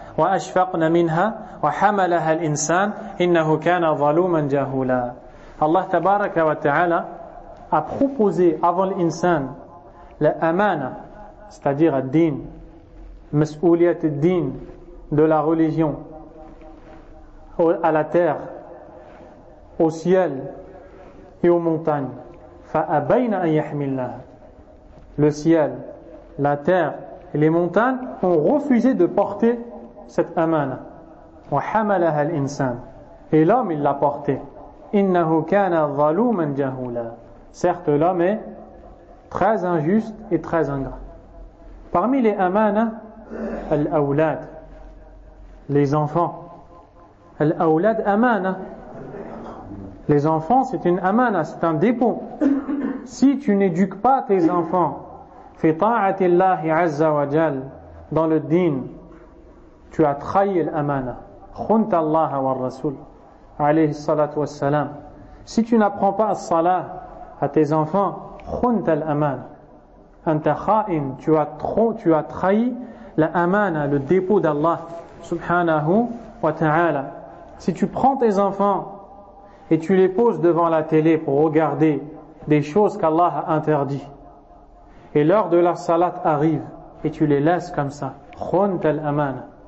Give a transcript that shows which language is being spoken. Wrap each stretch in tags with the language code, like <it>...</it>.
<ar>وأشفقن منها وحملها الإنسان إنه كان ظلوما جهولا.</ar> <fr>الله تبارك وتعالى a proposé avant l'insan la amana, c'est-à-dire din, mas'ouliyat din, de la religion à la terre, au ciel et aux montagnes.</fr> <ar>فَأَبَيْنَ أَنْ يَحْمِلْنَهَا.</ar> <fr>Le ciel, la terre et les montagnes ont refusé de porter cette amana.</fr> <ar>وَحَمَلَهَا الْإِنسَانِ.</ar> <fr>Et l'homme, il l'a porté.</fr> <ar>إِنَّهُ كَانَ ظَلُومًا جَهُولًا.</ar> <fr>Certes, l'homme est très injuste et très ingrat. Parmi les amanas, الأولاد, les enfants.</fr> <ar>الأولاد أمانة.</ar> <fr>Les enfants, c'est une amana, c'est un dépôt. Si tu n'éduques pas tes enfants</fr> <ar>في طاعة الله عز وجل,</ar> <fr>dans le din, tu as trahi l'amana.</fr> <ar>خنت الله والرسول عليه الصلاة والسلام.</ar> <fr>Si tu n'apprends pas la salat à tes enfants,</fr> <ar>خنت</ar> <fr>l'amana.</fr> <ar>أنت خائن,</ar> <fr>tu as trahi l'amana, le dépôt d'Allah سبحانه وتعالى. Si tu prends tes enfants et tu les poses devant la télé pour regarder des choses qu'Allah a interdites, et l'heure de la salat arrive et tu les laisses comme ça,</fr> <ar>خنت</ar> <fr>l'amana.</fr>